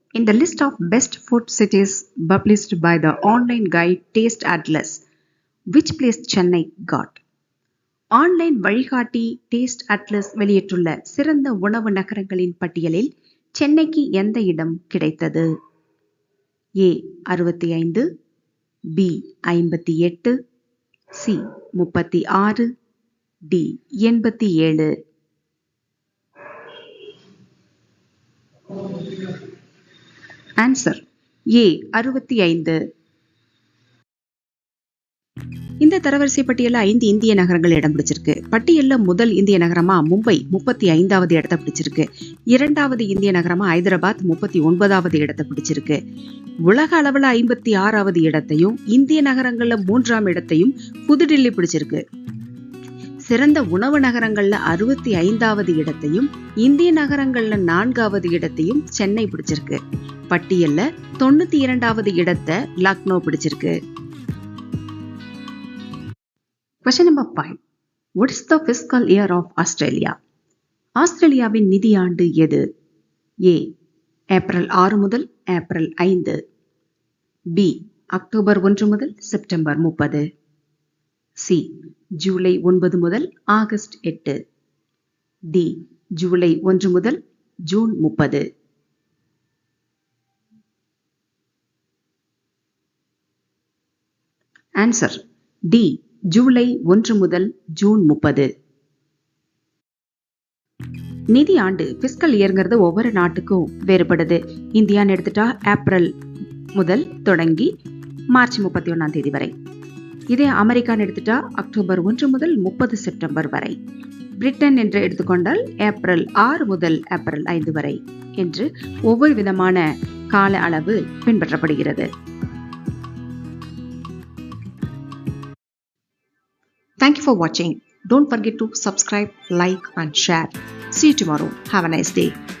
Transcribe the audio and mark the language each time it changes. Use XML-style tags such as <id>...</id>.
<en>In the list of best food cities published by the online guide Taste Atlas, which place Chennai got?</en> <ta>Online வழிகாட்டி taste atlas வெளியிட்டுள்ள சிறந்த உணவு நகரங்களின் பட்டியலில் சென்னைக்கு எந்த இடம் கிடைத்தது?</ta> <en>A. 65. B. 58. C. 36. D. 87. Answer A. 65.</en> <ta>இந்த தரவரிசை பட்டியல 5 இந்திய நகரங்கள் இடம் பிடிச்சிருக்கு. பட்டியல்ல முதல் இந்திய நகரமா மும்பை 35வது இடத்தை பிடிச்சிருக்கு. 2வது இந்திய நகரமா ஹைதராபாத் 39வது இடத்தை பிடிச்சிருக்கு. உலக அளவுல 56வது இடத்தையும் இந்திய நகரங்கள்ல 3ஆம் இடத்தையும் புதுடில்லி பிடிச்சிருக்கு. சிறந்த உணவு நகரங்கள்ல 65வது இடத்தையும் இந்திய நகரங்கள்ல 4வது இடத்தையும் சென்னை பிடிச்சிருக்கு. பட்டியல்ல 92வது இடத்தை லக்னோ பிடிச்சிருக்கு.</ta> <en>Question number 5. What is the fiscal year of Australia?</en> <ta>ஆஸ்திரேலியாவின் நிதியாண்டு எது? ஏ. ஏப்ரல் 6 முதல் ஏப்ரல் 5. பி. அக்டோபர் 1 முதல் செப்டம்பர் 30. சி. ஜூலை 9 முதல் ஆகஸ்ட் 8. டி. ஜூலை 1 முதல் ஜூன் 30. Answer D. ஜூலை 1 முதல் ஜூன் 30. நிதி ஆண்டு பிஸ்கல் இயர்ங்கிறது ஒவ்வொரு நாட்டுக்கும் வேறுபடுது. இந்தியான்னு எடுத்துட்டா ஏப்ரல் முதல் தொடங்கி மார்ச் 31ஆம் தேதி வரை. இதே அமெரிக்கான்னு எடுத்துட்டா அக்டோபர் 1 முதல் 30 செப்டம்பர் வரை. பிரிட்டன் என்று எடுத்துக்கொண்டால் ஏப்ரல் 6 முதல் ஏப்ரல் 5 வரை என்று ஒவ்வொரு விதமான கால அளவு பின்பற்றப்படுகிறது.</ta> <en>Thank you for watching. Don't forget to subscribe, like and share. See you tomorrow. Have a nice day.</en>